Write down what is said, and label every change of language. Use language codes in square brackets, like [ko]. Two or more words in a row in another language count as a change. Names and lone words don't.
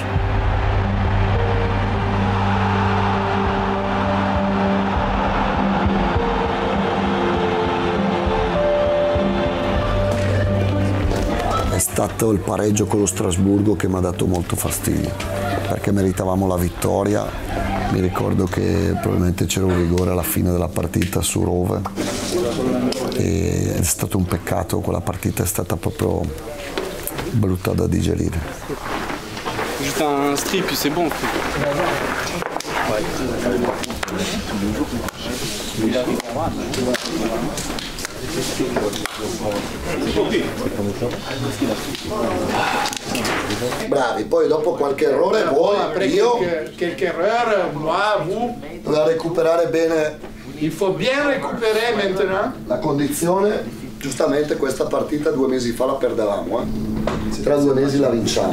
[it] È stato il pareggio con lo Strasburgo che mi ha dato molto fastidio, perché meritavamo la vittoria. Mi ricordo che probabilmente c'era un rigore alla fine della partita su Rove e è stato un peccato, quella partita è stata proprio brutta da digerire. [fr] Juste un strip et c'est bon. [it] Bravi, poi dopo qualche errore voi, io [fr] Qualche erreur, moi, vous. [it] doveva recuperare bene. [fr] Il faut bien récupérer maintenant. [it] La condizione, giustamente questa partita 2 mesi fa la perdevamo, tra 2 mesi la vinciamo.